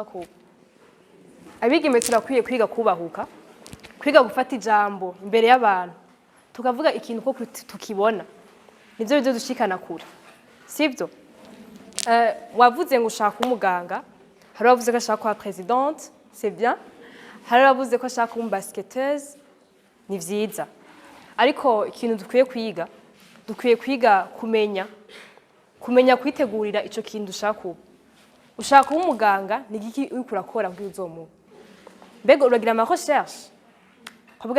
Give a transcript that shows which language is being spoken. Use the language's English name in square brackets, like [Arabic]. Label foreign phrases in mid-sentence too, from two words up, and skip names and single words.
[Rundi] kuba abigeme turakwiye kwiga kubahuka kwiga gufata ijambo imbere y'abantu tukavuga ikintu ko tukibona nibyo byo dushikana kure sibyo wavuze ngo ushaka umuganga hari wavuze ko ashaka kuba presidente [French] c'est bien [Rundi] hari wavuze ko ashaka kuba basketteuse ni vyiza ariko ikintu dukwiye kwiga kumenya kwitegurira ico kintu ushaka kuba umuganga ni giki uriko urakora kugira uzomuba mbega uragira ama recherche kavuga